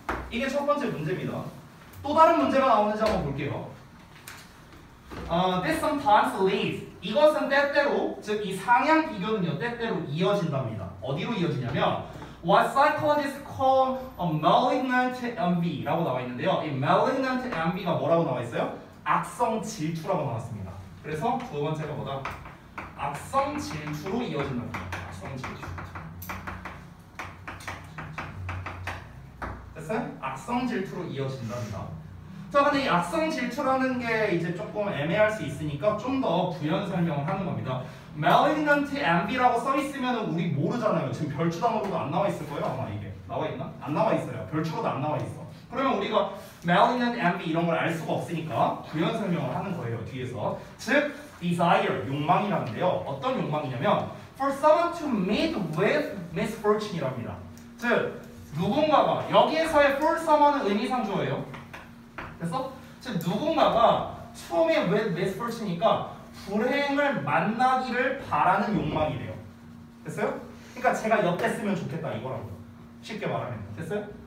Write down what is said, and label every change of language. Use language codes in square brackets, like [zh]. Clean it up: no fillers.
[ko] 이게 첫 번째 문제입니다. 또 다른 문제가 나오는지 한번 볼게요. [en] This sometimes leads. [ko] 이것은 때때로, 즉 이 상향 비교는요 때때로 이어진답니다. 어디로 이어지냐면 [en] What psychologists call a malignant envy라고 나와 있는데요. [ko] 이 malignant envy가 뭐라고 나와 있어요? 악성 질투라고 나왔습니다. 그래서 두 번째가 뭐다? 악성 질투로 이어진답니다. 악성 질투. 됐어요? 악성 질투로 이어진답니다. 자, 근데 이 악성 질투라는 게 이제 조금 애매할 수 있으니까 좀 더 부연 설명을 하는 겁니다. malignant envy라고 써 있으면 우리 모르잖아요. 지금 별주 단어로도 안 나와 있을 거예요. 아마 이게 나와 있나? 안 나와 있어요. 별주로도 안 나와 있어. 그러면 우리가 malignant envy 이런 걸 알 수가 없으니까 부연 설명을 하는 거예요. 뒤에서. 즉 desire, 욕망이라는데요. 어떤 욕망이냐면 [en] for someone to meet with misfortune이랍니다. [ko] 즉 누군가가 여기에서의 for someone은 의미상주어예요. 됐어? 즉 누군가가 [en] to meet with misfortune [ko] 이니까 불행을 만나기를 바라는 욕망이래요. 됐어요? 그러니까 제가 엿됐으면 좋겠다 이거라고요. 쉽게 말하면. 됐어요?